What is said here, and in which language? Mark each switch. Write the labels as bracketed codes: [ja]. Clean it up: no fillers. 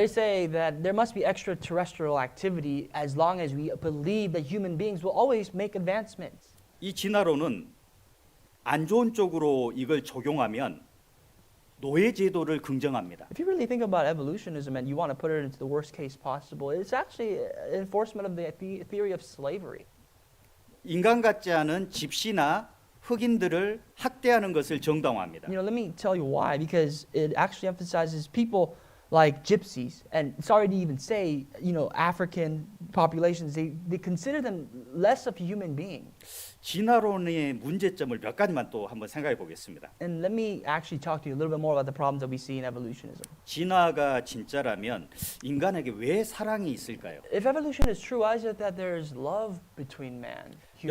[en] They say that there must be extraterrestrial activity as long as we believe that human beings will always make advancements. [ko] 이 진화론은 안 좋은 쪽으로 이걸 적용하면 노예 제도를 긍정합니다. [en] If you really think about evolutionism and you want to put it into the worst case possible, it's actually an enforcement of the theory of slavery. [ko] 인간 같지 않은 집시나 흑인들을 학대하는 것을 정당화합니다. [en] You know, let me tell you why. Because it actually emphasizes people like gypsies, and sorry to even say, you know, African populations, they consider them less of a human being. [ko] 진화론의 문제점을 몇 가지만 또 한번 생각해 보겠습니다. [en] And let me actually talk to you a little bit more about the problems that we see in evolutionism. [ko] 진화가 진짜라면 인간에게 왜 사랑이 있을까요? [en] If evolution is true, why is it that there is love between man, human